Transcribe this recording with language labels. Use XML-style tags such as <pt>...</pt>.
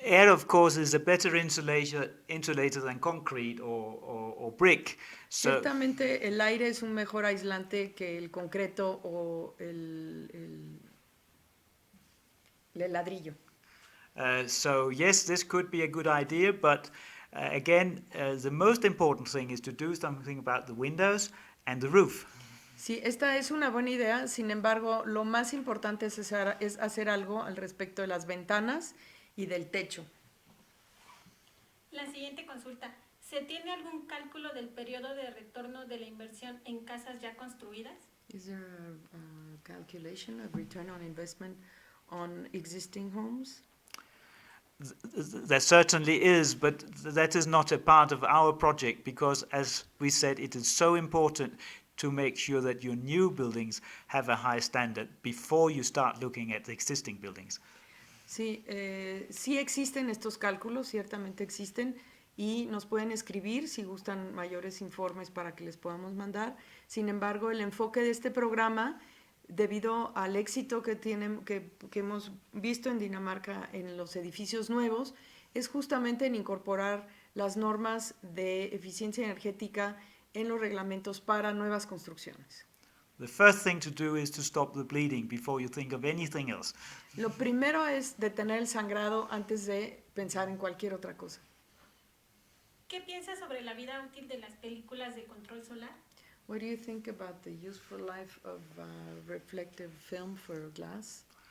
<en>Air, of course, is a better insulator than concrete or brick. So</en> <es>Ciertamente el aire es un mejor aislante que el concreto o el ladrillo.</es> <en>So yes, this could be a good idea, but again, the most important thing is to do something about the windows and the roof.</en> <es>Sí, esta es una buena idea, sin embargo, lo más importante es hacer algo al respecto de las ventanas y del techo. La siguiente consulta. ¿Se tiene algún cálculo del periodo de retorno de la inversión en casas ya construidas?</es> <en>Is there a calculation of return on investment on existing homes? There certainly is, but that is not a part of our project because, as we said, it is so important to make sure that your new buildings have a high standard before you start looking at the existing buildings.</en> <es>Sí, sí existen estos cálculos, ciertamente existen, y nos pueden escribir si gustan mayores informes para que les podamos mandar. Sin embargo, el enfoque de este programa, debido al éxito que hemos visto en Dinamarca en los edificios nuevos, es justamente en incorporar las normas de eficiencia energética en los reglamentos para nuevas construcciones.</es> <en>The first thing to do is to stop the bleeding before you think of anything else.</en> <es>Lo primero es detener el sangrado antes de pensar en cualquier otra cosa. ¿Qué piensas sobre la vida útil de las películas de control solar?</es> <en>What do you think about the useful life of reflective film for glass?</en>